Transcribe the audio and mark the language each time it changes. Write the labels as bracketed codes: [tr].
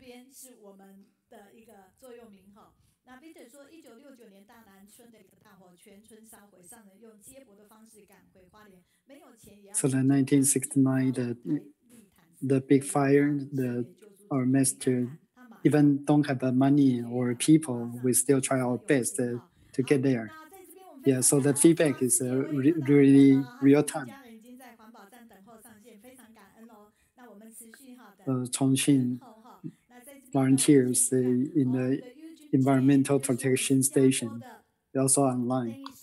[zh] 是我们的一个座右铭哈。那并且说，1969年大南村的一个大火，全村烧毁，上人用接驳的方式赶回花莲，没有钱也要。 [en] So in 1969, the big fire, our master even don't have the money or people, we still try our best to get there. Yeah, so the feedback is really real time. [zh] 家人已经在环保站等候上线，非常感恩哦。那我们持续哈的。重庆。 [en] Volunteers in the environmental protection station. They're also online.